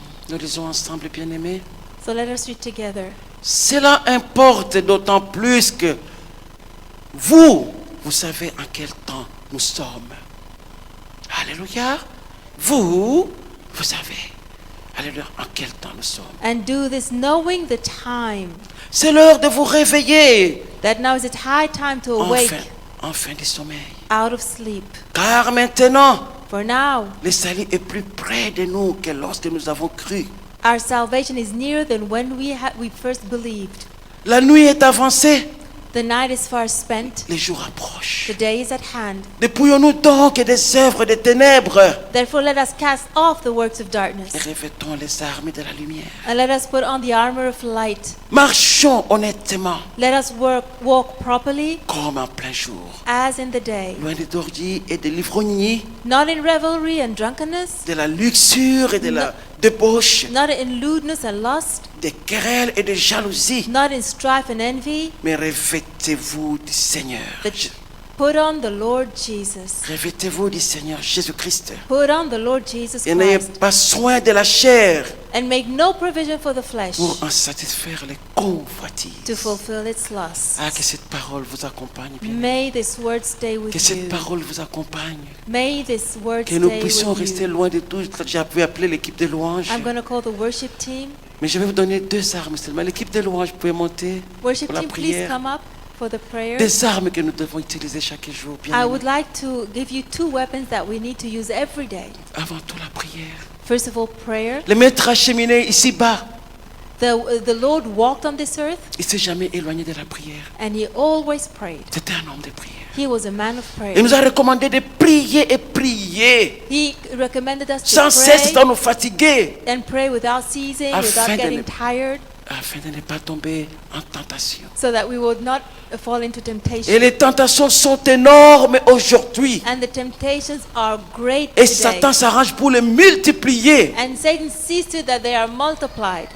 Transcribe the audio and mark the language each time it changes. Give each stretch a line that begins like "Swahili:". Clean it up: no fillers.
French: Nous lisons ensemble, bien-aimés.
English: So let us read together.
French: Cela importe d'autant plus que vous savez en quel temps nous sommes. Alléluia. Vous savez. Alléluia, en quel temps nous sommes.
English: And do this knowing the time,
French: C'est l'heure de vous réveiller.
English: that now is it high time to awake
French: Enfin du sommeil.
English: out of sleep.
French: Car maintenant,
English: For now,
French: le salut est plus près de nous que lorsque nous avons cru.
English: our salvation is nearer than when we first believed.
French: La nuit est avancée,
English: The night is far spent,
French: les jours approchent.
English: the day is at hand.
French: Dépouillons-nous donc des œuvres des ténèbres
English: Therefore let us cast off the works of
French: et
English: darkness,
French: revêtons les armes de la lumière.
English: and let us put on the armor of light.
French: Marchons honnêtement
English: Let us walk properly
French: comme en plein jour,
English: as in the day,
French: loin des orgies et des livrogneries,
English: not in revelry and drunkenness,
French: de la luxure et de la débauche,
English: not in lewdness and lust,
French: des querelles et des jalousies,
English: not in strife and envy,
French: mais revêtez-vous du Seigneur.
English: but put on the Lord Jesus.
French: Revêtez-vous du Seigneur Jésus-Christ.
English: Put on the Lord Jesus
French: Et n'ayez
English: Christ,
French: pas soin de la chair
English: and make no provision for the flesh
French: pour en satisfaire les convoitises.
English: to fulfill its lusts.
French: Ah, que cette parole vous accompagne bien.
English: May this word stay with
French: Que cette
English: you.
French: parole vous accompagne.
English: May this word
French: Que nous
English: stay
French: puissions
English: with
French: rester
English: you.
French: loin de tout. J'ai pu appeler l'équipe de louanges.
English: I'm going to call the worship team.
French: Mais je vais vous donner deux armes seulement. L'équipe de louanges, vous pouvez monter
English: Worship
French: pour la
English: team, please
French: prière.
English: come up for the prayer.
French: Des armes que nous devons utiliser chaque jour. Bien
English: I
French: aimés.
English: would like to give you two weapons that we need to use every day.
French: Avant tout, la prière.
English: First of all, prayer.
French: Le maître a cheminé ici-bas.
English: The Lord walked on this earth
French: Il ne s'est jamais éloigné de la prière.
English: and he always prayed.
French: C'était un homme de prière.
English: He was a man of
French: Il
English: prayer.
French: nous a recommandé de prier et prier
English: He recommended us
French: sans
English: to
French: cesse
English: pray
French: sans nous fatiguer,
English: and pray without ceasing,
French: Afin
English: without
French: de
English: getting
French: ne-
English: tired,
French: afin de ne pas tomber en tentation.
English: so that we would not fall into
French: Et
English: temptation.
French: les tentations sont énormes aujourd'hui.
English: And the temptations are great
French: Et
English: today.
French: Satan s'arrange pour les multiplier,
English: And Satan sees to it that they are multiplied,